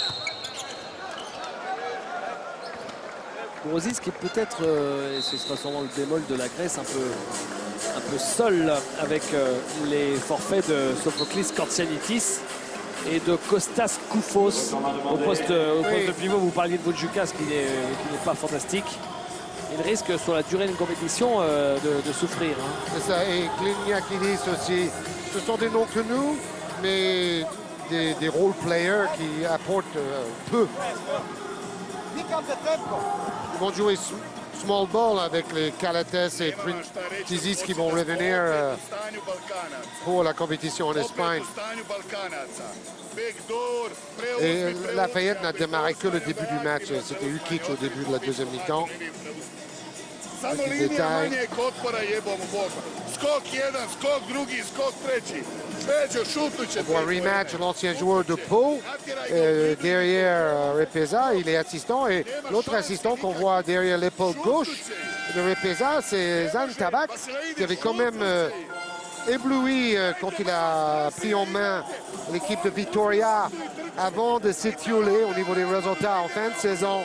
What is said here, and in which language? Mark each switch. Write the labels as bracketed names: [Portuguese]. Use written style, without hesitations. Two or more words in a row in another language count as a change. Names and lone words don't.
[French] Borosis qui est peut-être, et ce sera sûrement le bémol de la Grèce, un peu seul avec les forfaits de Sophoclis Kortsianitis et de Kostas Koufos au poste de pivot. Vous parliez de Vodjukas qui n'est pas fantastique. Il risque sur la durée d'une compétition de souffrir. Hein. C'est ça, et Gliniakidis aussi. Ce sont des noms que nous, mais des [English] role players [French] qui apportent peu. Ils vont jouer [English] small ball [French] avec les Calates et Tizis qui vont revenir pour la compétition en Espagne. Et Lafayette n'a démarré que le début du match. C'était Ukic au début de la deuxième mi-temps. [Croatian] Samo linija manjeg otpora jebomu Boga. Skok jedan, skok drugi, skok treći. Peđo, šutnuće. [French] On voit un rematch, l'ancien joueur de Pau, derrière Repesa, il est assistant. Et l'autre assistant qu'on voit derrière l'épaule gauche de Repesa, c'est Zan Tabak, qui avait quand même ébloui quand il a pris en main l'équipe de Vitoria avant de s'étioler au niveau des résultats en fin de saison.